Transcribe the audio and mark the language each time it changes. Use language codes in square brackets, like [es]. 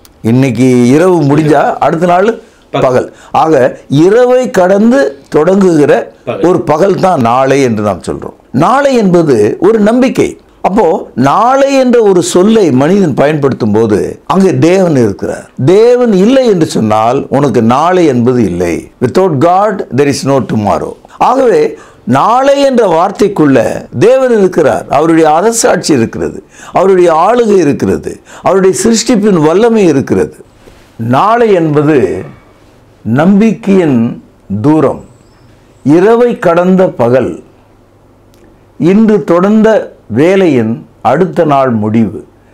[ta] இன்னைக்கு இரவு முடிஞ்சா அடுத்த நாள் பகல். ஆக இரவை கடந்து தொடங்குகிற ஒரு பகல் தான் நாளை என்று நாம் சொல்கிறோம். நாளை என்பது ஒரு நம்பிக்கை. அப்போ நாளை என்ற ஒரு சொல்லை மனிதன் பயன்படுத்தும் போது அங்கே தேவன் இருக்கிறார். தேவன் இல்லை என்று சொன்னால் உனக்கு நாளை என்பது இல்லை. [en] Without God there is no tomorrow. [ta] ஆகவே நாளை என்ற வார்த்தைக்குள்ள தேவன் இருக்கிறார். அவருடைய அரசாட்சி இருக்கிறது, அவருடைய ஆளுகை இருக்கிறது, அவருடைய சிருஷ்டிப்பின் வல்லமை இருக்கிறது. நாளை என்பது நம்பிக்கையின் தூரம், இரவை கடந்த பகல், இன்று தொடர்ந்த வேலையின் அடுத்த நாள் முடிவு.